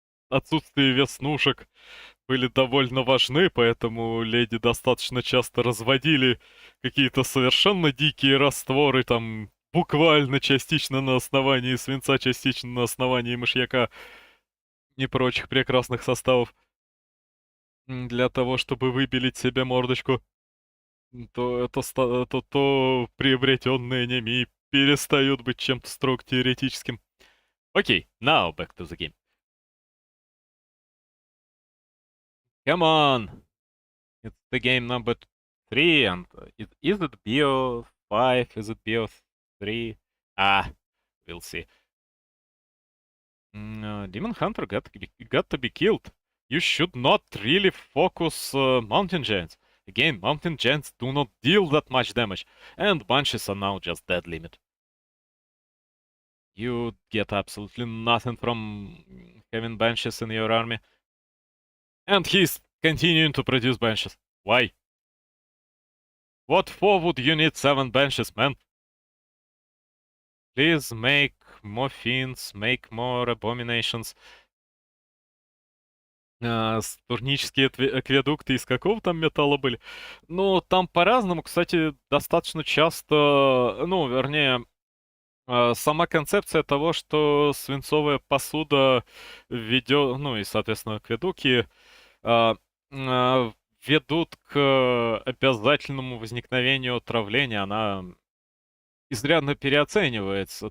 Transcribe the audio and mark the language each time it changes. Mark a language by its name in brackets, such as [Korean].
[Russian] отсутствие веснушек были довольно важны, поэтому леди достаточно часто разводили какие-то совершенно дикие растворы, там, буквально частично на основании свинца, частично на основании мышьяка и прочих прекрасных составов, для того, чтобы выбелить себе мордочку. То приобретенные анемии перестают быть чем-то строго теоретическим. [English] Окей, now back to the game. Come on! It's the game number 3, and is it Bio 5? Is it Bio 3? Ah, we'll see. Demon Hunter got to be killed. You should not really focus Mountain Giants. Again, Mountain Giants do not deal that much damage, and Banshees are now just dead limit. You get absolutely nothing from having Banshees in your army. And he's continuing to produce Banshees. Why? What for would you need 7 Banshees, man? Please make more Fiends, make more Abominations. [Russian] Турнические акведукты из какого там металла были? Ну, там по-разному, кстати, достаточно часто, ну, вернее, сама концепция того, что свинцовая посуда ведет, ну и, соответственно, акведуки а, а, ведут к обязательному возникновению отравления, она изрядно переоценивается.